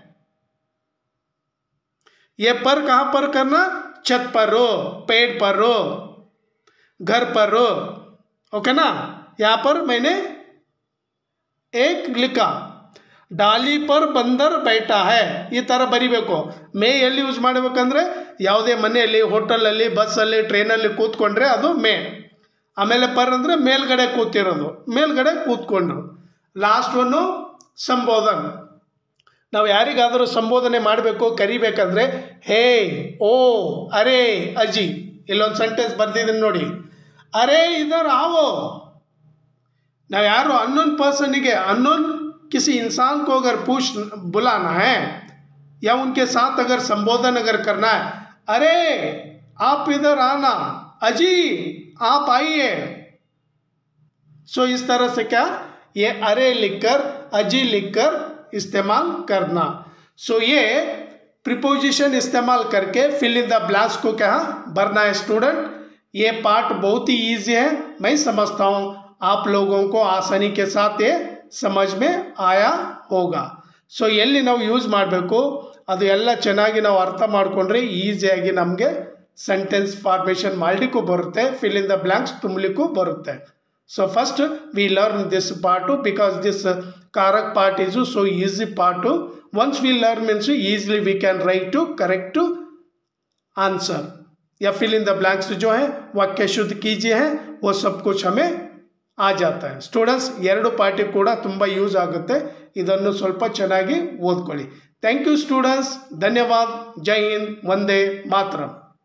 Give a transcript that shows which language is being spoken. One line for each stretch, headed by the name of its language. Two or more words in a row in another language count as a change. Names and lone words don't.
Hindi: ये पर कहाँ पर करना? छत पर हो, पेड़ पर हो, घर पर हो. ओके ना? यहाँ पर मैंने एक लिखा, डाली पर बंदर बैठा है.
Kannada: ಈ ಥರ ಬರಿಬೇಕು. ಮೇ ಎಲ್ಲಿ ಯೂಸ್ ಮಾಡಬೇಕಂದ್ರೆ ಯಾವುದೇ ಮನೆಯಲ್ಲಿ, ಹೋಟೆಲಲ್ಲಿ, ಬಸ್ಸಲ್ಲಿ, ಟ್ರೈನಲ್ಲಿ ಕೂತ್ಕೊಂಡ್ರೆ ಅದು ಮೇ. ಆಮೇಲೆ ಪರ್ ಅಂದರೆ ಮೇಲ್ಗಡೆ ಕೂತಿರೋದು, ಮೇಲ್ಗಡೆ ಕೂತ್ಕೊಂಡ್ರು. ಲಾಸ್ಟ್ ಒನ್ನು ಸಂಬೋಧನೆ. ನಾವು ಯಾರಿಗಾದರೂ ಸಂಬೋಧನೆ ಮಾಡಬೇಕು, ಕರಿಬೇಕಂದ್ರೆ
Hindi: हे, ओ, अरे, अजी.
Kannada: ಇಲ್ಲೊಂದು ಸೆಂಟೆನ್ಸ್ ಬರ್ದಿದ್ದೀನಿ ನೋಡಿ.
Hindi: अरे इधर आओ. ना यारो
English: unknown person
Hindi: के, अननोन किसी इंसान को अगर बुलाना है या उनके साथ अगर संबोधन अगर करना है, अरे आप इधर आना, अजी आप आइए. सो इस तरह से क्या, ये अरे लिखकर, अजी लिखकर इस्तेमाल करना. सो ये प्रीपोजिशन इस्तेमाल करके
English: fill in the blanks
Hindi: को क्या भरना है स्टूडेंट. ये पार्ट बहुत ही ईजी है, मैं समझता हूँ आप लोगों को आसानी के साथ ये समझ में आया होगा.
Kannada: सो ಎಲ್ಲಿ ನಾವು ಯೂಸ್ ಮಾಡಬೇಕು ಅದು ಎಲ್ಲ ಚೆನ್ನಾಗಿ ನಾವು ಅರ್ಥ ಮಾಡಿಕೊಂಡ್ರೆ ಈಸಿಯಾಗಿ ನಮಗೆ
English: sentence formation
Kannada: ಮಾಡಲಿಕ್ಕೂ ಬರುತ್ತೆ,
English: fill in the blanks
Kannada: ತುಂಬಲಿಕ್ಕೂ ಬರುತ್ತೆ.
English: so first we learn this part because this कारक part is so easy part. once we learn means easily we can write to correct answer
Hindi: या
English: fill in the blanks
Hindi: जो है वाक्य शुद्ध कीजिए है, वो सब कुछ हमें आ जाता है.
Kannada: स्टूडेंट्स ಎರಡು ಪಾರ್ಟಿ ಕೂಡ ತುಂಬ ಯೂಸ್ ಆಗುತ್ತೆ. ಇದನ್ನು ಸ್ವಲ್ಪ ಚೆನ್ನಾಗಿ ಓದ್ಕೊಳ್ಳಿ.
English: thank you students.
Kannada: ಧನ್ಯವಾದ.
Hindi: जय हिंद.
Kannada: ವಂದೇ ಮಾತರಂ.